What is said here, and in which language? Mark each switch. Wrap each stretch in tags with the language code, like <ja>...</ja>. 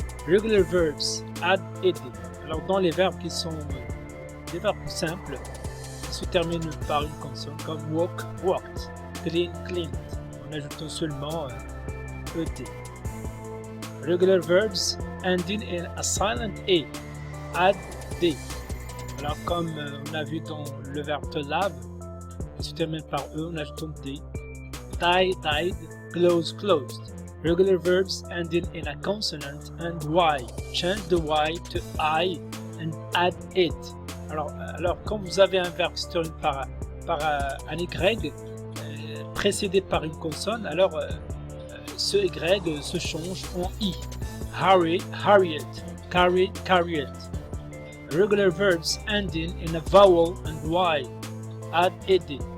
<en>Regular verbs add ed.</en> <fr>Alors dans les verbes qui sont des verbes simples, qui se terminent par une consonne, comme walk, walked, clean, cleaned, en ajoutant seulement ed.</fr> <en>Regular verbs ending in a silent a, add d.</en> <fr>Alors comme on a vu dans le verbe to lave, qui se termine par e, en ajoutant d.</fr> <en>Die, died, close, closed. Regular verbs ending in a consonant and y. Change the y to I and add it.</en> <fr>Alors quand vous avez un verbe qui se termine par un y précédé par une consonne, alors ce y se change en i.</fr> <en>Hurry, hurried. Carry, carried. Regular verbs ending in a vowel and y. Add ed.</en>